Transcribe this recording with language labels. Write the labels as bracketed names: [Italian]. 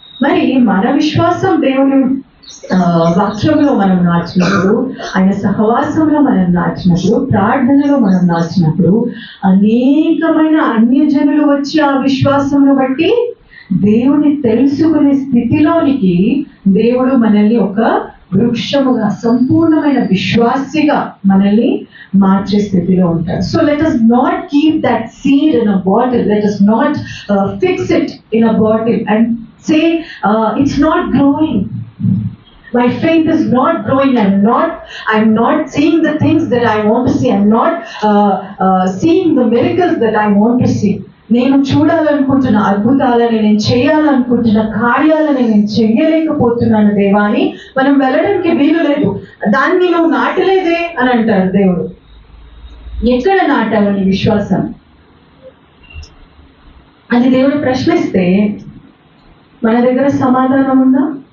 [Telugu] మరి మన విశ్వాసం దేవుని వాక్యంలో మనం నాచినప్పుడు, ఆయన సహవాసంలో మనం నాచినప్పుడు, ప్రార్థనలో మనం నాచినప్పుడు అనేకమైన అన్యజనులు వచ్చి ఆ విశ్వాసంను బట్టి దేవుని తెలుసుకునే స్థితిలోనికి దేవుడు మనల్ని ఒక వృక్షముగా, సంపూర్ణమైన విశ్వాసిగా మనల్ని మార్చే స్థితిలో ఉంటారు. [English] So let us not keep that seed in a bottle. Let us not fix it in a bottle and say it's not growing. My faith is not growing. I'm not seeing the things that I want to see. I'm not seeing the miracles that I want to see. [Telugu] నేను చూడాలనుకుంటున్న అద్భుతాలని, నేను చేయాలనుకుంటున్న కార్యాలని నేను చెయ్యలేకపోతున్నాను దేవా అని మనం వెళ్ళడానికి వీలు లేదు. దాన్ని నువ్వు నాటలేదే అని అంటారు దేవుడు. ఎక్కడ నాటావు నీ విశ్వాసం అని దేవుడు ప్రశ్నిస్తే మన దగ్గర సమాధానం ఉందా?